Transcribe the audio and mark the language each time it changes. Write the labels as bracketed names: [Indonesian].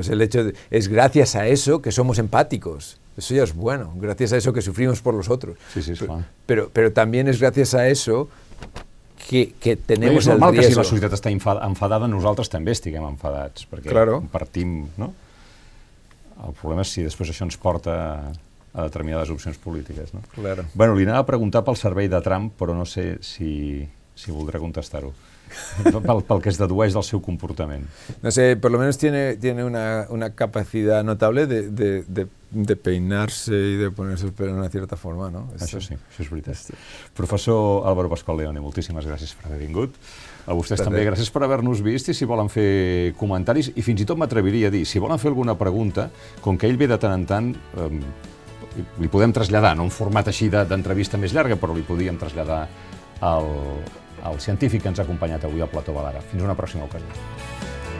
[Spanish] Es el hecho es gracias a eso que somos empáticos. Eso ya es bueno. Gracias a eso que sufrimos por los otros. [Catalan] Sí, és clar. [Spanish] Pero también es gracias a eso que tenemos [Catalan] és normal [Spanish] el riesgo. [Catalan] que si la societat està enfadada, nosaltres també estiguem enfadats, perquè compartim, no? El problema és si després això ens porta a determinades opcions polítiques, no? [Spanish] Claro. [Catalan] Bueno, li anava a preguntar pel servei de Trump, però no sé si voldrà contestar-ho. Pel que es dedueix del seu comportament. [Spanish] No sé, por lo menos tiene una capacidad notable de peinarse y de ponerse el pelo de una cierta forma, ¿no? [Catalan] Això sí, això és veritat. Professor Álvaro Pascual Leone, moltíssimes gràcies per haver vingut. A vostès també gràcies per haver-nos vist, i si volen fer comentaris, i fins i tot m'atreviria a dir, si volen fer alguna pregunta, com que ell ve de tant en tant, li podem traslladar, no un format així d'entrevista més llarga, però li podíem traslladar al científic que ens ha acompanyat avui, al Plató Balara. Fins una pròxima ocasió.